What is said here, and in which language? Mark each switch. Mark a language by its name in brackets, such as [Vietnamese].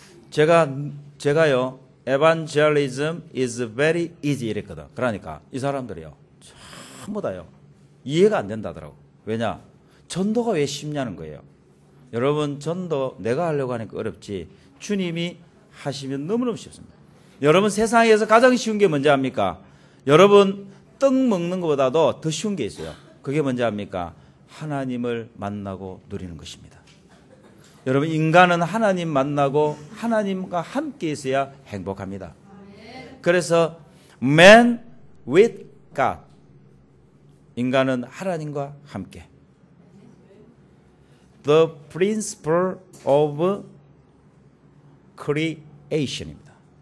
[Korean] 제가요, [English] evangelism is very easy [Korean] 이랬거든. 그러니까 이 사람들이요, 전부 다요, 이해가 안 된다더라고. 왜냐? 전도가 왜 쉽냐는 거예요. 여러분, 전도 내가 하려고 하니까 어렵지, 주님이 하시면 너무너무 쉽습니다. 여러분, 세상에서 가장 쉬운 게 뭔지 압니까? 여러분, 떡 먹는 것보다도 더 쉬운 게 있어요. 그게 뭔지 압니까? 하나님을 만나고 누리는 것입니다. 여러분, 인간은 하나님 만나고 하나님과 함께 있어야 행복합니다. 그래서 [English] man with God, [Korean] 인간은 하나님과 함께. [English] The principle of creation입니다.